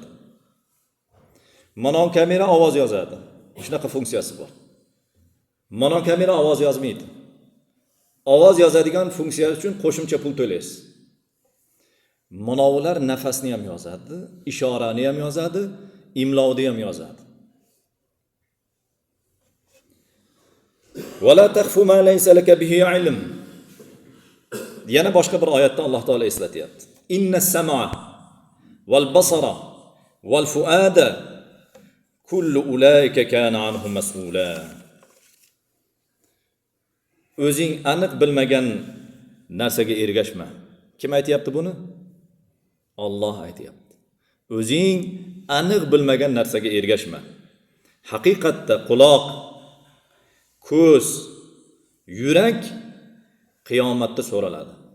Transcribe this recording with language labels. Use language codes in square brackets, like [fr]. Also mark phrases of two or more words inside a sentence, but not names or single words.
[uz] Mana kamera ovoz yozadi. Shunaqa funksiyasi bor. Mana kamera ovoz yozmaydi. Ovoz yozadigan funksiya uchun qo'shimcha pul to'laysiz. Manovular nafasni ham yozadi, ishorani ham yozadi, imlovni ham yozadi. [ar] ولا تقف ما ليس لك به علم. [uz] Yana boshqa bir oyatda Alloh taolo eslatyapti. [ar] إن السمع والبصر والفؤاد كل أولئك كان عنه مسؤولا. [uz] O'zing aniq bilmagan narsaga ergashma. Kim aytayapti buni? Alloh aytayapti. O'zing aniq bilmagan narsaga ergashma. Haqiqatda quloq, ko'z, yurak qiyomatda so'raladi.